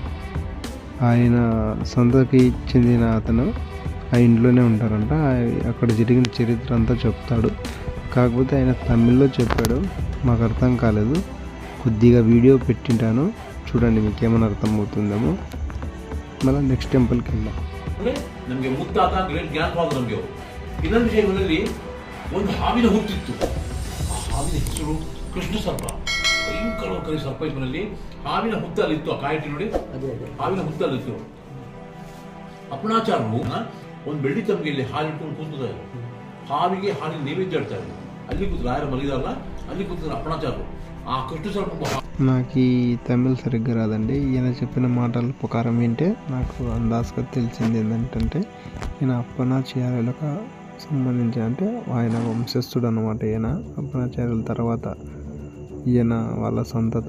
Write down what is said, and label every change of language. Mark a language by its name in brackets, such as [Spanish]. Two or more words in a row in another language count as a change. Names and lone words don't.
[Telugu] ఆయన సొంతకి చెందిన అతను ఆ ఇంట్లోనే ఉంటారంట. అక్కడ జరిగిన చరిత్ర అంతా చెప్తాడు. కాకపోతే ఆయన తమిళ్లో చెప్పాడు, మాకు అర్థం కాలేదు. కొద్దిగా వీడియో పెట్టింటాను, చూడండి మీకు ఏమైనా అర్థం అవుతుందేమో. మళ్ళీ [English] next templeకి [Telugu] వెళ్దాం. [Kannada] ನಮಗೆ ಮುತ್ತಾತ [English] great grand father [Kannada] ನಮಗೆ ಇನ್ನೊಂದು ವಿಷಯಗಳಲ್ಲಿ ಒಂದು ಹಾವಿನ ಹುಟ್ಟಿತ್ತು. ಆ ಹಾವಿನ ಹೆಸರು ಕೃಷ್ಣ ಸರ್ಪ. ಭಯಂಕರವಾಗಿ ಸರ್ಪ ಇದರಲ್ಲಿ ಹಾವಿನ ಹುತ್ತಲ್ಲಿತ್ತು. ಆ ಕಾಯಿಟಿ ನೋಡಿ, ಹಾವಿನ ಹುತ್ತಲ್ಲಿತ್ತು. ಅಪ್ಪಣಾಚಾರ್ಯರು ಒಂದು ಬೆಳ್ಳಿ ತಮ್ಗೆಯಲ್ಲಿ ಹಾಲು ಇಟ್ಕೊಂಡು ಕೂತಿದ್ದಾರೆ. ಹಾವಿಗೆ ಹಾಲಿನ ನೈವೇದ್ಯ ಇಡ್ತಾರೆ. ಅಲ್ಲಿ ಕೂತು ರಾಯರ ಮಲಗಿದಾರಲ್ಲ, ಅಲ್ಲಿ ಕೂತಿದ್ದಾರೆ ಅಪ್ಪಣಾಚಾರ್ಯರು. [Telugu] ఆ కృష్ణ సర్పం. నాకు ఈ తమిళ్ సరిగ్గా రాదండి. ఈయన చెప్పిన మాటల ప్రకారం ఏంటంటే నాకు అందాజుగా తెలిసింది ఏంటంటే, ఈయన అప్పనాచార్యులకు సంబంధించి, అంటే ఆయన వంశస్థుడు అనమాట. ఈయన అప్పనాచార్యుల తర్వాత ఈయన వాళ్ళ సొంతత.